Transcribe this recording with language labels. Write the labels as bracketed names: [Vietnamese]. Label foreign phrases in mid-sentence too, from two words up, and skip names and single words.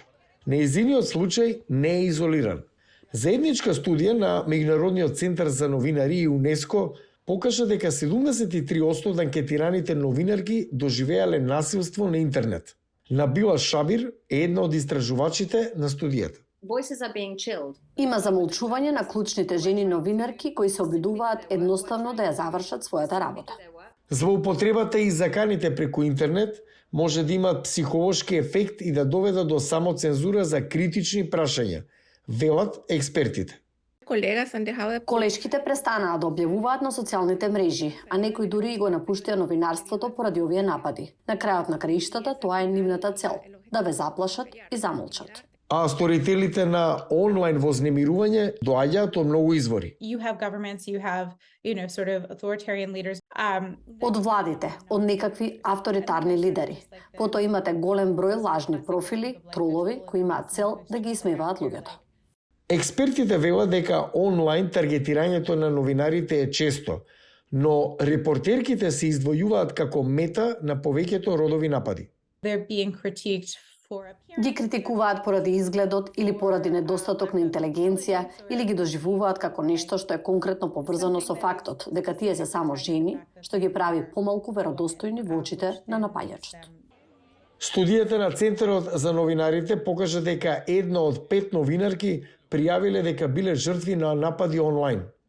[Macedonian] Нејзиниот случај не е изолиран. Заедничка студија на Меѓународниот центар за новинари и УНЕСКО покажа дека 73% од анкетираните новинарки доживеале насилство на интернет. Набила Шабир е една од истражувачите на студијата. [English] Voices are being chilled. [Macedonian] Има замолчување на клучните жени новинарки кои се обидуваат едноставно да ја завршат својата работа. Злоупотребата и заканите преку интернет може да имат психолошки ефект и да доведат до самоцензура за критични прашања, велат експертите. [Spanish] Colegas han dejado de [Macedonian] Колешките престанаа да објавуваат на социјалните мрежи, а некои дури и го напуштија новинарството поради овие напади. На крајот на краиштата тоа е нивната цел – да ве заплашат и замолчат. А сторителите на онлайн вознемирување доаѓаат од многу извори. [English] You have governments, you have, sort of authoritarian leaders. [Macedonian] Од владите, од некакви авторитарни лидери. Потоа имате голем број лажни профили, тролови кои имаат цел да ги исмеваат луѓето. Експертите велат дека онлайн таргетирањето на новинарите е често, но репортерките се издвојуваат како мета на повеќето родови напади. [English] They're being critiqued for appearance. [Macedonian] Ги критикуваат поради изгледот или поради недостаток на интелигенција или ги доживуваат како нешто што е конкретно поврзано со фактот дека тие се само жени, што ги прави помалку веродостојни во очите на напаѓачот. Студијата на Центарот за новинарите покажа дека една од 5 новинарки пријавиле дека биле жртви на напади онлайн.